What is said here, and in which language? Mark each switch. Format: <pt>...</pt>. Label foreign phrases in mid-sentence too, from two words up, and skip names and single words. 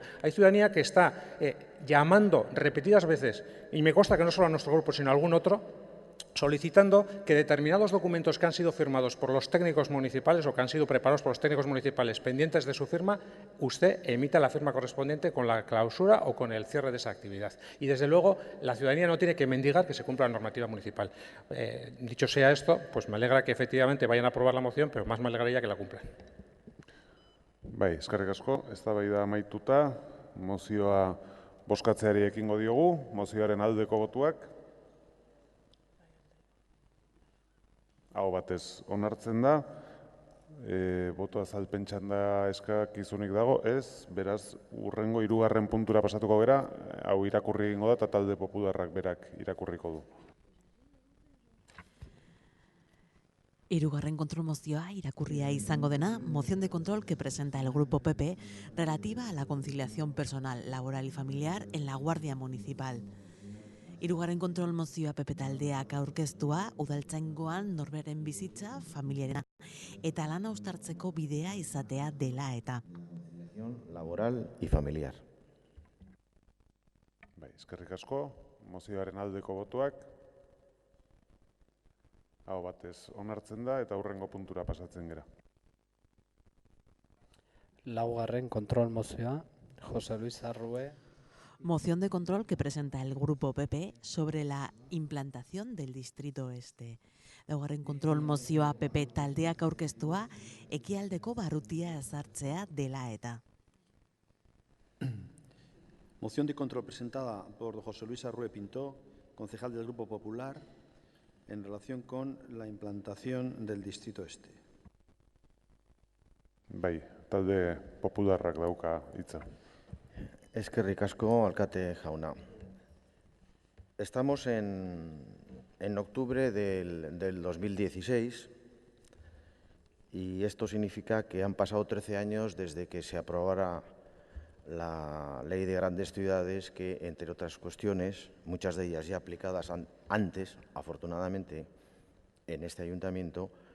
<es>Hay ciudadanía que está llamando repetidas veces, y me consta que no solo a nuestro grupo, sino a algún otro, solicitando que determinados documentos que han sido firmados por los técnicos municipales o que han sido preparados por los técnicos municipales pendientes de su firma, usted emita la firma correspondiente con la clausura o con el cierre de esa actividad. Y desde luego la ciudadanía no tiene que mendigar que se cumpla la normativa municipal. Dicho sea esto, pues me alegra que efectivamente vayan a aprobar la moción, pero más me alegraría que la cumplan.</es> <eu>Bai, eskerrik asko, eztabaida amaituta, mozioa bozkatzeari ekingo diogu, mozioaren aldeko botuak. Aho batez onartzen da, boto azalpen txanda eskakizunik dago, ez, beraz, hurrengo 3. puntura pasatuko gera, hau irakurri egingo da eta talde popularrak berak irakurriko du. Hirugarren kontrolmozioa irakurria izango dena,</eu> <es>moción de control que presenta el Grupo PP relativa a la conciliación personal, laboral y familiar en la Guardia Municipal.</es> <eu>Hirugarren kontrolmozioa PP taldeak aurkeztua, udaltzaingoan norberen bizitza, familiarena eta lana uztartzeko bidea izatea dela eta.</eu> <es>Laboral y familiar.</es> <eu>Bai, eskerrik asko, mozioaren aldeko botoak. Aho batez onartzen da eta hurrengo puntura pasatzen gera. Laugarren kontrol mozioa, José Luis Arrue.</eu> <es>Moción de control que presenta el Grupo PP sobre la implantación del Distrito Este.</es> <eu>Laugarren kontrol mozioa PP taldeak aurkeztua, ekialdeko barrutia ezartzea dela eta.</eu> <es>Moción de control presentada por José Luis Arrue Pintó, concejal del Grupo Popular, en relación con la implantación del Distrito Este.</es> <eu>Bai, talde popularrak dauka hitza. Eskerrik asko, alkate jauna.</eu> <es>Estamos en octubre del 2016 y esto significa que han pasado 13 años desde que se aprobara la Ley de Grandes Ciudades que, entre otras cuestiones, muchas de ellas ya aplicadas antes, afortunadamente, en este ayuntamiento,</es>